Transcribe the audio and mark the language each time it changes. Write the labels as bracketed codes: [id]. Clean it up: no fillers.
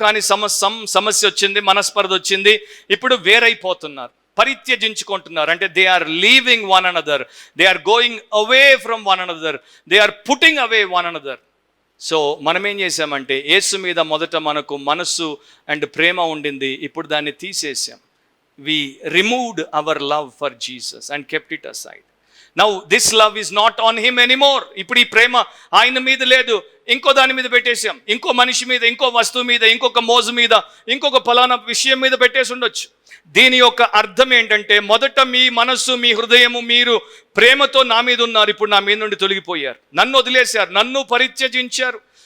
[te] కానీ సమస్య వచ్చింది, మనస్పర్ధ వచ్చింది, ఇప్పుడు వేరైపోతున్నారు, పరిత్యజించుకుంటున్నారు. [en] అంటే they are leaving one another, they are going away from one another, they are putting away one another. [te] So మనం ఏం చేసామంటే, యేసు మీద మొదట మనకు మనస్సు అండ్ ప్రేమ ఉండింది, ఇప్పుడు దాన్ని తీసేసాం. [en] We removed our love for Jesus and kept it aside. Now this love is not on him anymore. [te] ఇప్పుడు ఈ ప్రేమ ఆయన మీద లేదు, ఇంకో దాని మీద పెట్టేసాం, ఇంకో మనిషి మీద, ఇంకో వస్తువు మీద, ఇంకొక మోజు మీద, ఇంకొక ఫలానా విషయం మీద పెట్టేసి ఉండొచ్చు. దీని యొక్క అర్థం ఏంటంటే, మొదట మీ మనస్సు, మీ హృదయము, మీరు ప్రేమతో నా మీద ఉన్నారు, ఇప్పుడు నా మీద నుండి తొలగిపోయారు, నన్ను వదిలేశారు, నన్ను పరిత్యజించారు.